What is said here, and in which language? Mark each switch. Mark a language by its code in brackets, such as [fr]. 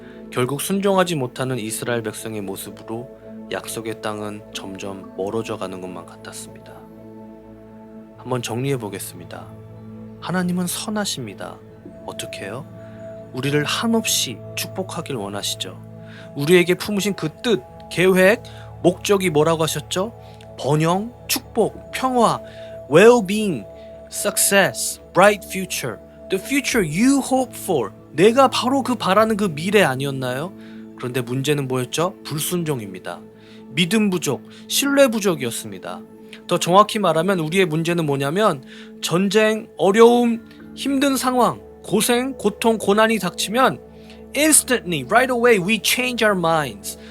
[ko] 결국 순종하지 못하는 이스라엘 백성의 모습으로 약속의 땅은 점점 멀어져 가는 것만 같았습니다. 한번 정리해 보겠습니다. 하나님은 선하십니다. 어떻게 해요? 우리를 한없이 축복하길 원하시죠. 우리에게 품으신 그 뜻, 계획, 목적이 뭐라고 하셨죠? 번영, 축복, 평화, [en] well-being, success, bright future, the future you hope for. [ko] 내가 바로 그 바라는 그 미래 아니었나요? 그런데 문제는 뭐였죠? 불순종입니다. 믿음 부족, 신뢰 부족이었습니다. 더 정확히 말하면 우리의 문제는 뭐냐면 전쟁, 어려움, 힘든 상황, 고생, 고통, 고난이 닥치면 [en] instantly, right away, we change our minds.